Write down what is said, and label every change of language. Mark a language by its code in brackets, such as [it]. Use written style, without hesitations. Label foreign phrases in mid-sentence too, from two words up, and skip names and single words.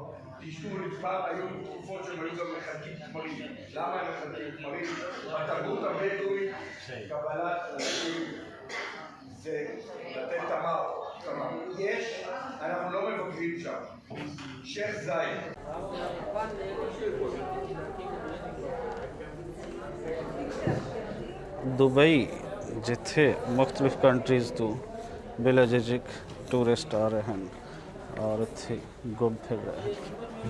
[he] תשתו פעם היו תקופות שהם היו גם מחלקים תמרים. למה הם מחלקים תמרים? בתרבות הבדואית, קבלת אנשים זה לתת תמר. יש, אנחנו לא מבקרים שם. שייח' זאיד. [pa] ਦੁਬਈ ਜਿੱਥੇ ਮੁਖਤਲਿਫ ਕੰਟਰੀਜ਼ ਤੋਂ ਬੇਲਾਜਿਕ ਟੂਰਿਸਟ ਆ ਰਹੇ ਹਨ ਔਰ ਇੱਥੇ ਘੁੰਮ ਫਿਰ ਰਹੇ ਹਨ।